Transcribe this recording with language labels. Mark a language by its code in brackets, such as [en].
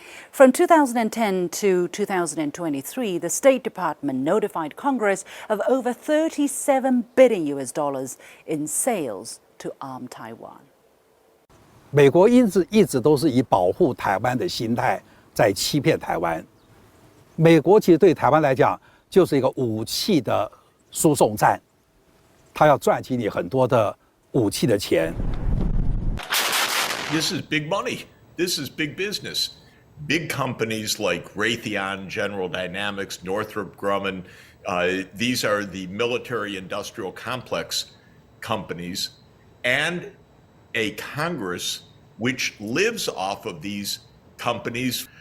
[en] From 2010 to 2023, the State Department notified Congress of over $37 billion in sales to arm Taiwan. [zh] 美国一直都是以保护台湾的心态在欺骗台湾。美国其实对台湾来讲就是一个武器的输送站，它要赚取你很多的武器的钱。 [en] This is big money. This is big business. Big companies like Raytheon, General Dynamics, Northrop Grumman, these are the military-industrial complex companies, and a Congress which lives off of these companies.